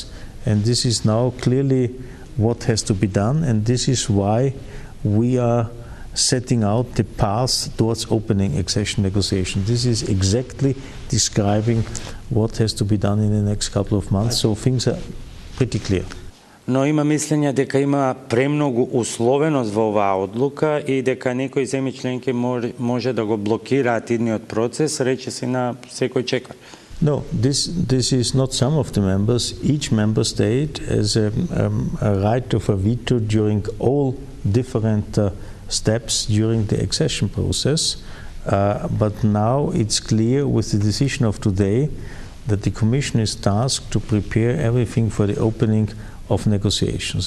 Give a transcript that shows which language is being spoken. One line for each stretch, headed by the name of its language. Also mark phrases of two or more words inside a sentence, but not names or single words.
English: And this is now clearly what has to be done, and this is why we are setting out the path towards opening accession negotiations. This is exactly describing what has to be done in the next couple of months, so things are pretty clear.
Macedonian: Но има мислење дека има премногу условеност во оваа одлука и дека некои земји членки може да го блокираат идниот процес, речиси на секој чекор.
English: No, this is not some of the members. Each member state has a right of a veto during all different steps during the accession process. But now it's clear with the decision of today that the Commission is tasked to prepare everything for the opening of negotiations.